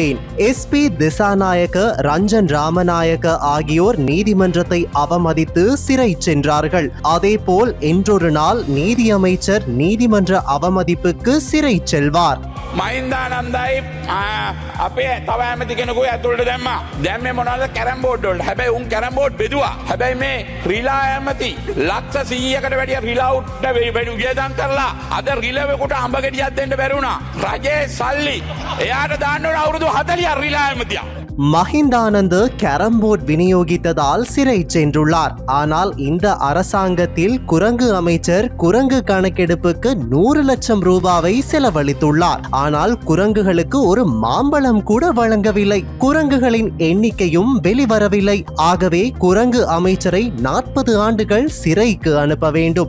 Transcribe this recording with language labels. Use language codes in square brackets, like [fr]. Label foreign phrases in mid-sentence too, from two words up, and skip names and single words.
[ta] SP திசாநாயக்க, ரஞ்சன் ராமநாயக்க ஆகியோர் நீதிமன்றத்தை அவமதித்து சிறை சென்றார்கள். அதேபோல் இன்றொரு நாள் நீதி அமைச்சர் நீதிமன்ற அவமதிப்புக்கு சிறை செல்வார். [si] මහින්දානන්දයි අපේ තව ඇමති කෙනෙකු ඇතුළට දැම්මා. දැන් මේ මොනවද කැරම් බෝඩ් වලට. හැබැයි උන් කැරම් බෝඩ් බෙදුවා. හැබැයි මේ රිලා ඇමති ලක්ෂ 100කට වැඩිය රිලා උට්ට වැඩි වියදම් කරලා අද රිලවෙකුට අඹ ගෙඩියක් දෙන්න බැරි වුණා. රජේ සල්ලි එයාට දාන්න ඕන අවුරුදු 40ක් රිලා ඇමතියා. [ta] மஹிந்தானந்த் கேரம்போர்ட் விநியோகித்ததால் சிறை சென்றுள்ளார். ஆனால் இந்த அரசாங்கத்தில் குரங்கு அமைச்சர் குரங்கு கணக்கெடுப்புக்கு 100 லட்சம் ரூபாவை செலவழித்துள்ளார். ஆனால் குரங்குகளுக்கு ஒரு மாம்பழம் கூட வழங்கவில்லை. குரங்குகளின் எண்ணிக்கையும் வெளிவரவில்லை. ஆகவே குரங்கு அமைச்சரை 40 ஆண்டுகள் சிறைக்கு அனுப்ப வேண்டும்.